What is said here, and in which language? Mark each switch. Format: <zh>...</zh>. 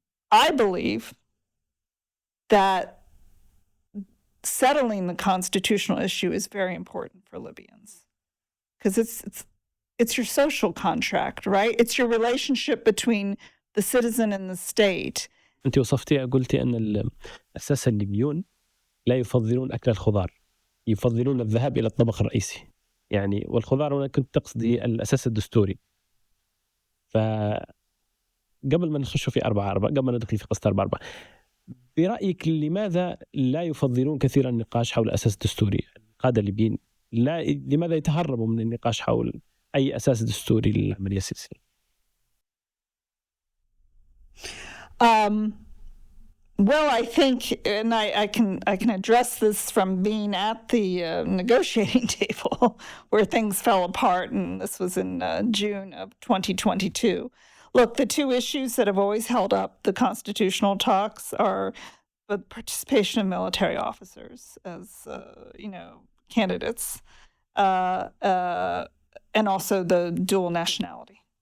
<en>I believe that settling the constitutional issue is very important for Libyans, because it's your social contract, right? It's your relationship between the citizen and the state.</en> <ar>أنت وصفتي قلتي أن أساسا الليبيون لا يفضلون أكل الخضار، يفضلون الذهاب إلى الطبق الرئيسي، يعني والخضار هنا كنت تقصدي الأساس الدستوري. فقبل ما نخش في 4-4، قبل ما ندخل في قصة 4-4، برأيك لماذا لا يفضلون كثيرا النقاش حول الأساس الدستوري؟ القادة الليبيين لماذا يتهربوا من النقاش حول أي أساس دستوري للعملية السياسية؟</ar> <en>Well, I think, and I can address this from being at the negotiating table where things fell apart, and this was in June of 2022. Look, the two issues that have always held up the constitutional talks are the participation of military officers as candidates, and also the dual nationality.</en>